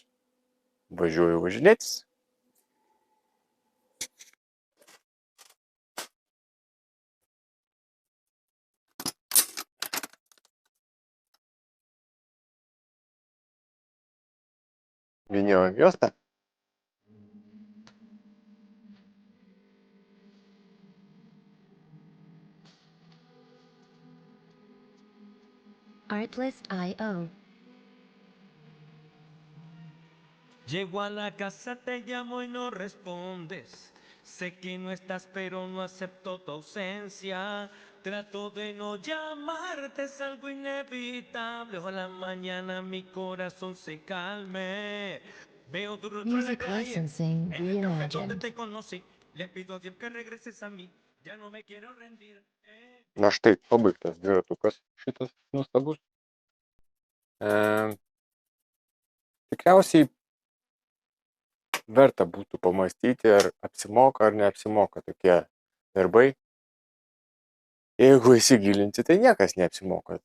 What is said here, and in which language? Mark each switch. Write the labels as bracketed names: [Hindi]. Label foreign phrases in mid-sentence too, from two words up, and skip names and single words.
[Lithuanian] Važiuoju važinėtis. Vyniojam juostą. Artlist.io. [Spanish] Llego a la casa, te llamo y no respondes. Sé que no estás, pero no acepto tu ausencia. Trato de no llamarte, es algo inevitable. Ojalá mañana mi corazón se calme. Veo tu rostro en la [English] Music [Spanish] calle, [English] licensing [Spanish] en el café donde [English] reimagined. [Spanish] te conocí. Le pido a Dios que regreses a mí. Ya no me quiero rendir. [Lithuanian] Na štai, pabaigtas dviratukas šitas nuostabus. tikriausiai verta būtų pamąstyti, ar apsimoka ar neapsimoka tokie darbai. Jeigu įsigilinti, tai niekas neapsimoka.